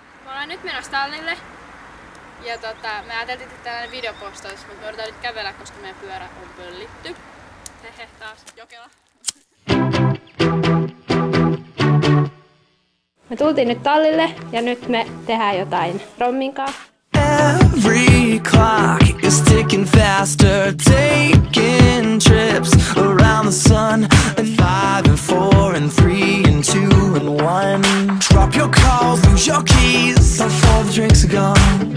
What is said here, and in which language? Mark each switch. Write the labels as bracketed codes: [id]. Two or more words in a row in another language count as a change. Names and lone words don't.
[fi] ollaan nyt menossa tallille. Ja me ajateltiin tehdä tällainen videopostaus, mutta me yritetään nyt kävellä, koska meidän pyörä on pöllitty. Hehe, taas Jokela. Me tultiin nyt tallille ja nyt me tehdään jotain Rommin kanssa. [en] Every clock is ticking faster, taking trips around the sun. At 5 and 4 and 3 and 2 and 1. Drop your calls, lose your keys before the drinks are gone.